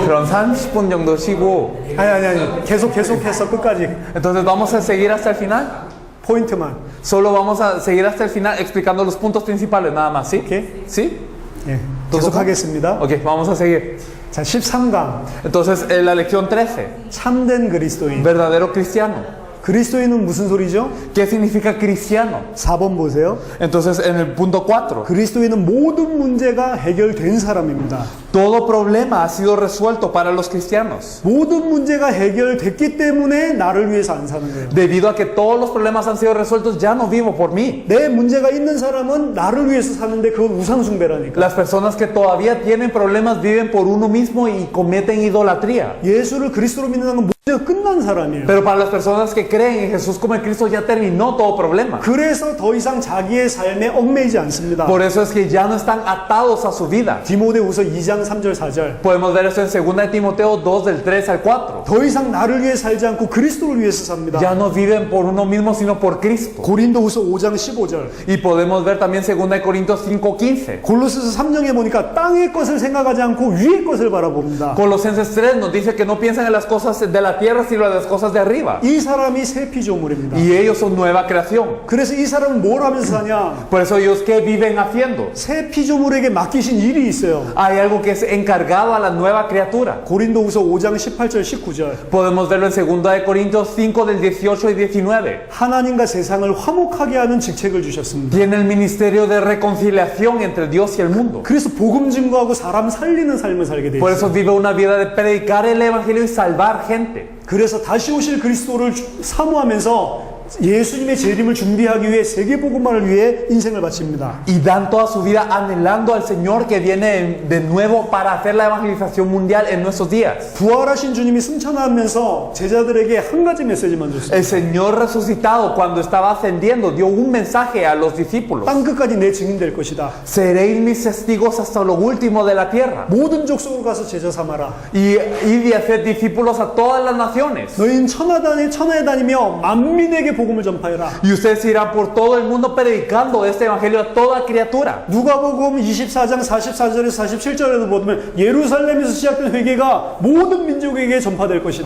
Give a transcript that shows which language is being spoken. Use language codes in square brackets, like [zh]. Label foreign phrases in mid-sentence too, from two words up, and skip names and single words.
[ko] 그럼 30분 정도 쉬고 아니. 계속해서 끝까지. [es] entonces vamos a seguir hasta el final. [ko] 포인트만. [es] Solo vamos a seguir hasta el final explicando los puntos principales nada más, ¿sí? ¿Qué? ¿Sí? [ko] 예. 계속하겠습니다. [es] Ok, vamos a seguir. [ko] 자, 13강. [es] Entonces, la lección 13, [ko] 참된 그리스도인. [es] verdadero cristiano. [ko] 그리스도인은 무슨 소리죠? [es] ¿Qué significa cristiano? [ko] 4번 보세요. [es] Entonces, en el punto 4, [ko] 그리스도인은 모든 문제가 해결된 사람입니다. [es] todo problema ha sido resuelto para los cristianos. [ko] 모든 문제가 해결됐기 때문에 나를 위해서 안 사는 거예요. [es] Debido a que todos los problemas han sido resueltos, ya no vivo por mí. [ko] 내 문제가 있는 사람은 나를 위해서 사는데 그건 우상숭배라니까. [es] Las personas que todavía tienen problemas viven por uno mismo y cometen idolatría. [ko] 예수를 그리스도로 믿는 사람은 문제가 끝난 사람이에요. [es] Pero para las personas que creen en Jesús como el Cristo ya terminó todo problema. [ko] 그래서 더 이상 자기의 삶에 얽매이지 않습니다. [es] Por eso es que ya no están atados a su vida. [ko] 디모데후서 2장 3절 4절. [es] Podemos ver eso en 2 de Timoteo 2 del 3 al 4. [ko] 더 이상 나를 위해 살지 않고 그리스도를 위해서 삽니다. [es] Ya no viven por uno mismo sino por Cristo. [ko] 고린도후서 5장 15절. [es] Y podemos ver también 2 de Corintios 5:15. [ko] 골로새서 3장에 보니까 땅의 것을 생각하지 않고 위의 것을 바라봅니다. [es] Colosenses 3 nos dice que no piensan en las cosas de la tierra sino en las cosas de arriba. [ko] 이 사람이 새 피조물입니다. [es] Y ellos son nueva creación. [ko] 그래서 이 사람은 뭘 하면서 사냐? [es] Por eso ellos ¿qué viven haciendo? [ko] 새 피조물에게 맡기신 일이 있어요. [es] Hay algo que es encargado a la nueva criatura. [ko] 고린도후서 5장 18절 19절. [es] Podemos verlo en 2 de Corintios 5 del 18 y 19. [ko] 하나님과 세상을 화목하게 하는 직책을 주셨습니다. [es] Tiene el ministerio de reconciliación entre Dios y el mundo. [ko] 그래서 복음 증거하고 사람 살리는 삶을 살게 돼 [es] Por [ko] 있어요. [es] eso vive una vida de predicar el evangelio y salvar gente. [ko] 그래서 다시 오실 그리스도를 사모하면서 예수님의 재림을 준비하기 위해 세계복음화를 위해 인생을 바칩니다. [es] Y dan toda su vida anhelando al Señor que viene de nuevo para hacer la evangelización mundial en nuestros días. [ko] 부활하신 주님이 승천하면서 제자들에게 한 가지 메시지만 줬어요. [es] El Señor resucitado cuando estaba ascendiendo dio un mensaje a los discípulos. [ko] 땅 끝까지 내 증인 될 것이다. [es] Seréis mis testigos hasta lo último de la tierra. [ko] 모든 족속으로 가서 제자 삼아라. [es] Y id y hacer discípulos a todas las naciones. [ko] 너희는 천하에 다니며 만민에게 복음을 전파해라. [es] Y ustedes irán por todo el mundo predicando este evangelio a toda criatura. [ko] 누가복음 24장 44절에서 47절에도 보면 예루살렘에서 시작된 회개가 모든 민족에게 전파될 것이다.